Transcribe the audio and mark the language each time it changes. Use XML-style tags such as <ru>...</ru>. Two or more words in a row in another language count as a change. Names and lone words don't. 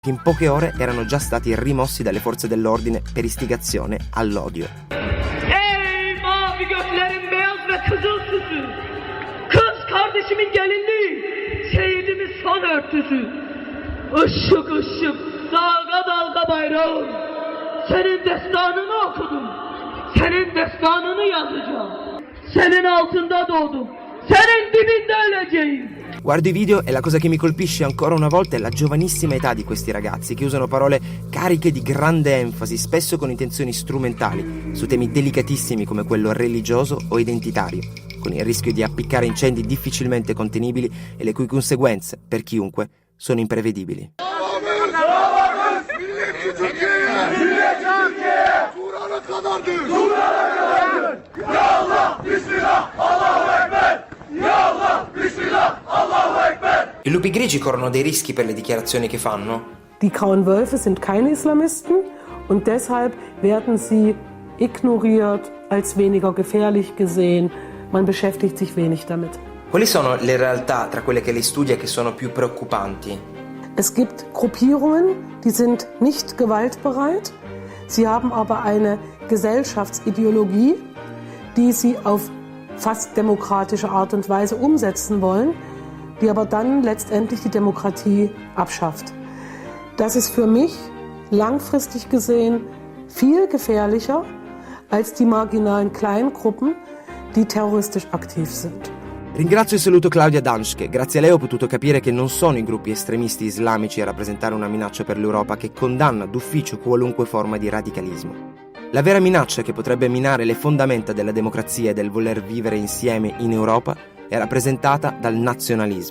<it>che in poche ore erano già stati rimossi dalle forze dell'ordine per istigazione all'odio.</it> <tr>Ey mavi göklerin beyaz ve kızıl süsü, kız kardeşimin gelinliği, şehidimiz son örtüsü, ışık ışık, dalga dalga bayrağım, senin destanını okudum, senin destanını yazacağım, senin altında doğdum, senin dibinde öleceğim.</tr> <it>Guardo i video e la cosa che mi colpisce ancora una volta è la giovanissima età di questi ragazzi che usano parole cariche di grande enfasi, spesso con intenzioni strumentali, su temi delicatissimi come quello religioso o identitario, con il rischio di appiccare incendi difficilmente contenibili e le cui conseguenze, per chiunque, sono imprevedibili. I lupi grigi corrono dei rischi per le dichiarazioni che fanno?</it> <de>Die Grauen Wölfe sind keine Islamisten und deshalb werden sie ignoriert, als weniger gefährlich gesehen. Man beschäftigt sich wenig damit.</de> <it>Quali sono le realtà tra quelle che lei studia che sono più preoccupanti?</it> <de>Es gibt Gruppierungen, die sind nicht gewaltbereit. Sie haben aber eine Gesellschaftsideologie, die sie auf fast demokratische Art und Weise umsetzen wollen, die aber dann letztendlich die Demokratie abschafft. Das ist für mich langfristig gesehen viel gefährlicher als die marginalen Kleingruppen, die terroristisch aktiv sind.</de> <it>Ringrazio e saluto Claudia Danschke. Grazie a lei ho potuto capire che non sono i gruppi estremisti islamici a rappresentare una minaccia per l'Europa che condanna d'ufficio qualunque forma di radicalismo. La vera minaccia che potrebbe minare le fondamenta della democrazia e del voler vivere insieme in Europa è rappresentata dal nazionalismo.</it>